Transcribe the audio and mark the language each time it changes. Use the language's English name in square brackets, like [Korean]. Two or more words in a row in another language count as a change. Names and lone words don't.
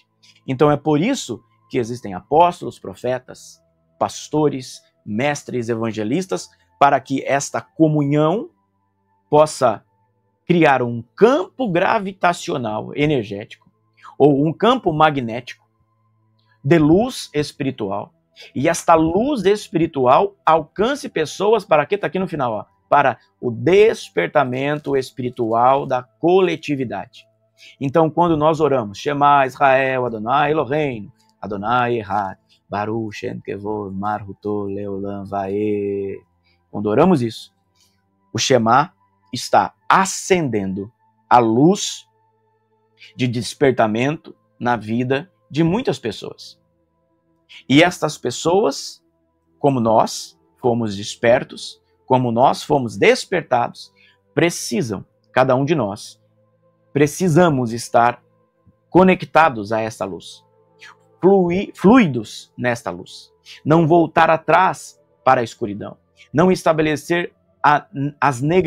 [Portuguese] Então é por isso que existem apóstolos, profetas, pastores, mestres, evangelistas, para que esta comunhão possa criar um campo gravitacional energético ou um campo magnético de luz espiritual E esta luz espiritual alcance pessoas para quê? Está aqui no final, ó, para o despertamento espiritual da coletividade. Então, quando nós oramos, [Hebrew] שמע ישראל, אדוני אלוהינו, אדוני אחד, ברוך שם כבוד, מלכותו לעולם ועד. [Portuguese] Quando oramos isso, o Shema está acendendo a luz de despertamento na vida de muitas pessoas. E estas pessoas, como nós fomos despertos, como nós fomos despertados, precisam, cada um de nós, precisamos estar conectados a esta luz, fluidos nesta luz, não voltar atrás para a escuridão, não estabelecer as